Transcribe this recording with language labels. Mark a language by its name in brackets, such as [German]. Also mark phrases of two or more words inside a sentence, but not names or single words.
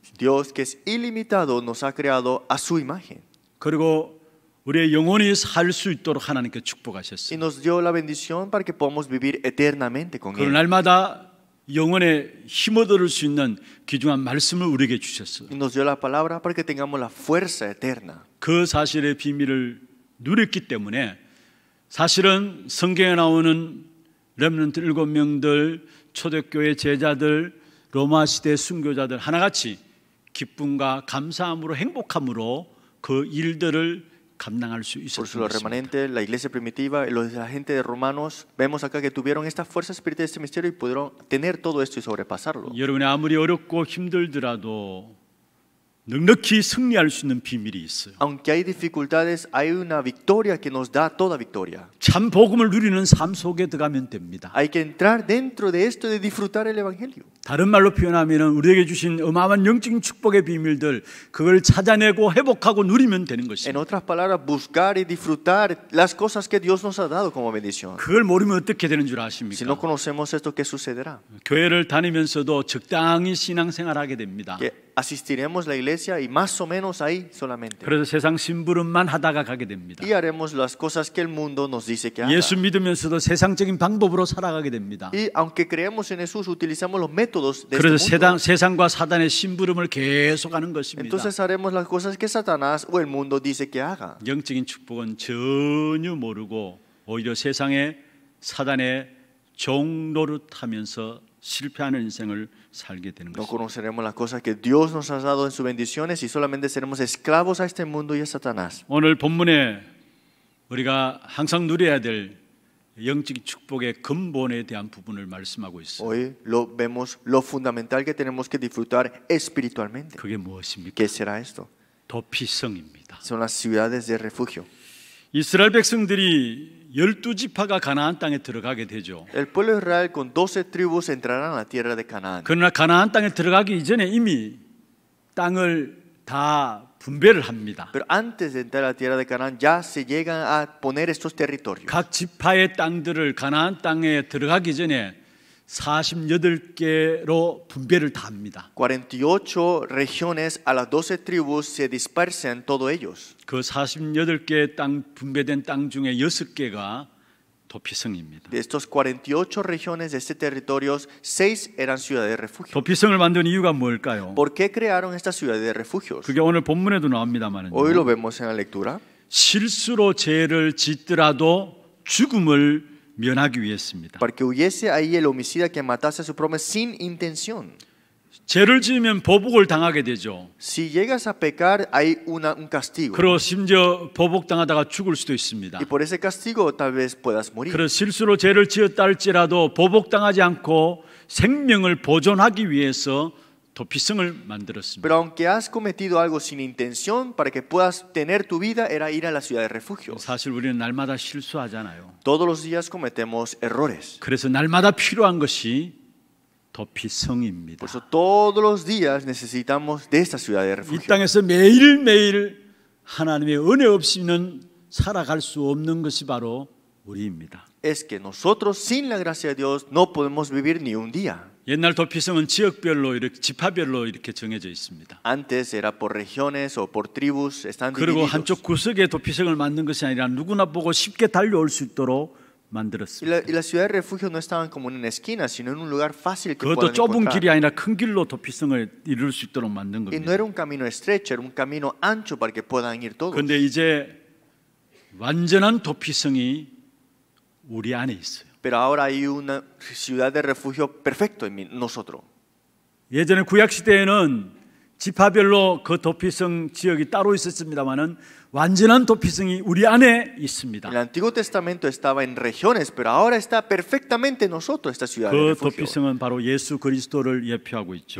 [Spanish] Dios que es ilimitado nos ha creado a su imagen. [Korean] 그리고 우리의 영혼이 살 수 있도록 하나님께 [Spanish] Y [Korean] 축복하셨어요. [Spanish] nos dio la bendición para que podamos vivir eternamente con [Korean] 그 [Spanish] Él. [Korean] 날마다 영혼에 힘 얻을 수 있는 귀중한 말씀을 우리에게 주셨어요. [Spanish] Y nos dio la palabra para que tengamos la fuerza eterna. [Korean] 그 사실의 비밀을 누렸기 때문에 사실은 성경에 나오는 렘넌트 7명들, 초대교회 제자들, 로마 시대 순교자들 하나같이 기쁨과 감사함으로 행복함으로 그 일들을 감당할 수 [Spanish] Por eso [Korean] 있었습니다. [Spanish] los remanentes, la iglesia primitiva, la gente de Romanos, vemos acá que tuvieron esta fuerza espiritual de este misterio y pudieron tener todo esto y sobrepasarlo. [Korean] 여러분이 아무리 어렵고 힘들더라도 넉넉히 승리할 수 있는 비밀이 있어요. [Spanish] Aunque hay dificultades, hay una victoria que nos da toda victoria. [Korean] 참 복음을 누리는 삶 속에 들어가면 됩니다. [Spanish] Hay que entrar dentro de esto y de disfrutar el evangelio. [Korean] 다른 말로 표현하면 우리에게 주신 어마어마한 영적인 축복의 비밀들 그걸 찾아내고 회복하고 누리면 되는 [Spanish] En [Korean] 것입니다. [Spanish] otras palabras, buscar y disfrutar las cosas que Dios nos ha dado como bendición. [Korean] 그걸 모르면 어떻게 되는 줄 [Spanish] Si no [Korean] 아십니까? [Spanish] conocemos esto, ¿qué sucederá? [Korean] 교회를 다니면서도 적당히 신앙생활하게 됩니다. [Spanish] Que asistiremos a la iglesia y más o menos ahí solamente. [Korean] 그래서 세상 심부름만 하다가 가게 됩니다. [Spanish] Y haremos las cosas que el mundo nos dice que haga. [Korean] 예수 믿으면서도 세상적인 방법으로 살아가게 됩니다. [Spanish] Y aunque creemos en Jesús, utilizamos los métodos de [Korean] 그래서 [Spanish] este mundo. [Korean] 세상과 사단의 심부름을 계속하는 것입니다. [Spanish] Entonces haremos las cosas que Satanás o el mundo dice que haga. [Korean] 영적인 축복은 전혀 모르고 오히려 세상의 사단의 종 노릇하면서 실패하는 인생을 살게 되는 [Spanish] No [Korean] 것입니다. [Spanish] conoceremos las cosas que Dios nos ha dado en sus bendiciones y solamente seremos esclavos a este mundo y a Satanás. [Korean] 오늘 본문에 우리가 항상 누려야 될 영적 축복의 근본에 대한 부분을 말씀하고 있어요. [Spanish] Hoy vemos lo fundamental que tenemos que disfrutar espiritualmente. [Korean] 그게 무엇입니까? [Spanish] ¿Qué será esto? [Korean] 도피성입니다. [Spanish] Son las ciudades de refugio. [Korean] 이스라엘 백성들이 12지파가 가나안 땅에 들어가게 되죠. [Spanish] El pueblo de Israel con 12 tribus entrarán a la tierra de Canaán. [Korean] 그러나 가나안 땅에 들어가기 이전에 이미 땅을 다 분배를 합니다. [Spanish] Pero antes de entrar a la tierra de Canaán ya se llegan a poner estos territorios. [Korean] 각 지파의 땅들을 가나안 땅에 들어가기 전에 48개로 분배를 다 합니다. [Spanish] 48 regiones a las 12 tribus se dispersan todos ellos. [Korean] 그 48개 땅 분배된 땅 중에 6개가 도피성입니다. [Spanish] De estos 48 regiones de este territorio, 6 eran ciudades de refugio. [Korean] 도피성을 만든 이유가 뭘까요? [Spanish] ¿Por qué crearon estas ciudades de refugios? [Korean] 그게 오늘 본문에도 나옵니다만은 [Spanish] Hoy lo vemos en la lectura. [Korean] 실수로 죄를 짓더라도 죽음을 면하기 위해서입니다. [Spanish] Para que huyese ahí el homicida que matase a su prójimo sin intención. [Korean] 죄를 지으면 보복을 당하게 되죠. [Spanish] Si llegas a pecar, hay un castigo. [Korean] 그리고 심지어 보복당하다가 죽을 수도 있습니다. [Spanish] Y por ese castigo tal vez puedas morir. [Korean] 그래서 실수로 죄를 지었다 할지라도 보복당하지 않고 생명을 보존하기 위해서 도피성을 만들었습니다. [Spanish] Pero aunque has cometido algo sin intención para que puedas tener tu vida, era ir a la ciudad de refugio. [Korean] 사실 우리는 날마다 실수하잖아요. [Spanish] Todos los días cometemos errores. [Korean] 그래서 날마다 필요한 것이 도피성입니다. [Spanish] Por eso todos los días necesitamos de esta ciudad de [Korean] 이 [Spanish] refugio. [Korean] 땅에서 매일매일 하나님의 은혜 없이는 살아갈 수 없는 것이 바로 우리입니다. [Spanish] Es que nosotros sin la gracia de Dios no podemos vivir ni un día. [Korean] 옛날 도피성은 지역별로 이렇게 지파별로 이렇게 정해져 있습니다. [Spanish] Antes era por regiones o por tribus, están [Korean] 그리고 [Spanish] divididos. [Korean] 한쪽 구석에 도피성을 만든 것이 아니라 누구나 보고 쉽게 달려올 수 있도록 만들었습니다. [Spanish] Y la ciudad de refugio no estaban como en una esquina, sino en un lugar fácil que [Korean] 그것도 [Spanish] puedan [Korean] 좁은 길이 [Spanish] encontrar. [Korean] 아니라 큰 길로 도피성을 이룰 수 있도록 만든 [Spanish] Y no [Korean] 겁니다. [Spanish] era un camino estrecho, era un camino ancho para que puedan ir todos. [Korean] 그런데 이제 완전한 도피성이 우리 안에 있어요. [Spanish] Pero ahora hay una ciudad de refugio perfecto en nosotros. [Korean] 예전에 구약 시대에는 지파별로 그 도피성 지역이 따로 있었습니다만은 완전한 도피성이 우리 안에 있습니다. [Spanish] El Antiguo Testamento estaba en regiones, pero ahora está perfectamente en nosotros esta ciudad de [Korean] 그 [Spanish] refugio. [Korean] 도피성은 바로 예수 그리스도를 예표하고 있죠.